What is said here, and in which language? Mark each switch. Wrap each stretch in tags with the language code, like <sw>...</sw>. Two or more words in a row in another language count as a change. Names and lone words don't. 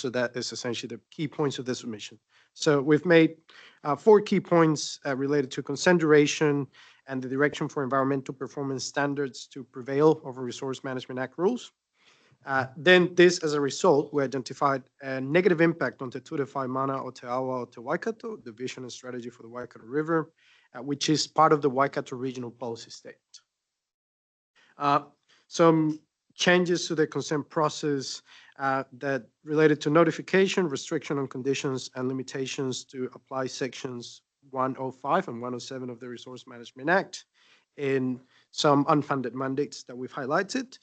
<en>So that is essentially the key points of the submission. So we've made 4 key points related to consent duration and the direction for environmental performance standards to prevail over Resource Management Act rules. Then this, as a result, we identified a negative impact on Te Ture Whaimana o Te Awa o Te Waikato, the vision and strategy for the Waikato River, which is part of the Waikato Regional Policy Statement. Some changes to the consent process that related to notification, restriction on conditions, and limitations to apply sections 105 and 107 of the Resource Management Act, and some unfunded mandates that we've highlighted.</en>